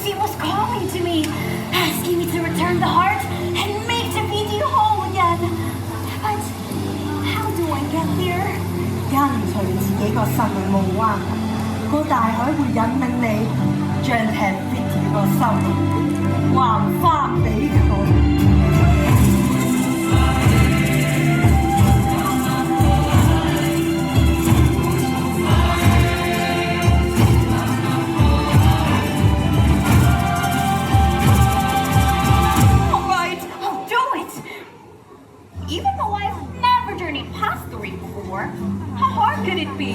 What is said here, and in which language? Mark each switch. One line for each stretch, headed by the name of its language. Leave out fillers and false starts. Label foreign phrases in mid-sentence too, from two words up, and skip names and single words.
English: was calling to me, asking me to return the heart and make Te Fiti whole again. But how do I get there?
Cantonese: 跟隨自己個心去夢灣，個大海會引領你將 Te Fiti 個心還翻俾佢。
English: All right, I'll do it. Even though I've never journeyed past the reef before, how hard could it be?